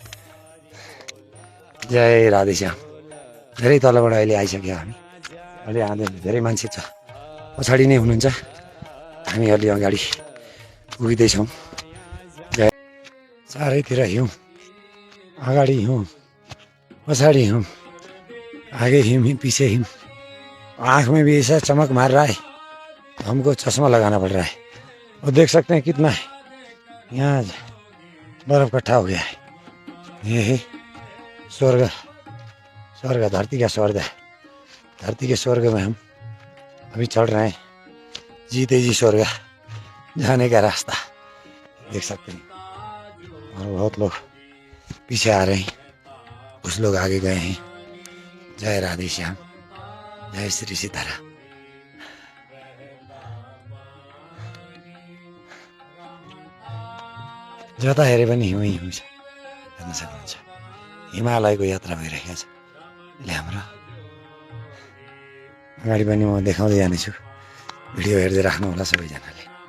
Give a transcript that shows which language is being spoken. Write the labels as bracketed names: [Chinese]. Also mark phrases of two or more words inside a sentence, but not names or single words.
[Nepali] जय राधेश्याम। धेरै तलबाट अहिले आइसक्यो हामी। अहिले आउँदै धेरै मान्छे छ, पछाडि नै हुनुहुन्छ, हामी अलि अगाडि पुग्दैछौँ। जय। चारैतिर हिउँ, अगाडि हिउँ, पछाडि हिउँ, [Hindi] आगे हिम ही पीछे हिम। आँख में भी ऐसा चमक मार रहा है, हमको चश्मा लगाना पड़ रहा है। और देख सकते हैं कितना है यहाँ बर्फ इकट्ठा हो गया है। ये है स्वर्ग, स्वर्ग धरती का स्वर्ग है। धरती के स्वर्ग में हम अभी चढ़ रहे हैं, जीते जी स्वर्ग जाने का रास्ता देख सकते हैं। और बहुत लोग पीछे आ रहे हैं, कुछ लोग आगे गए हैं। जय राधे श्याम, जय श्री सीताराम। [Nepali] जता हेरे पनि हिउँ हिउँ छ, हेर्न सक्नुहुन्छ। हिमालयको यात्रा भइरहेको छ। अहिले हाम्रो अगाडि पनि म देखाउँदै जानेछु, भिडियो हेर्दै राख्नु होला सबैजनाले।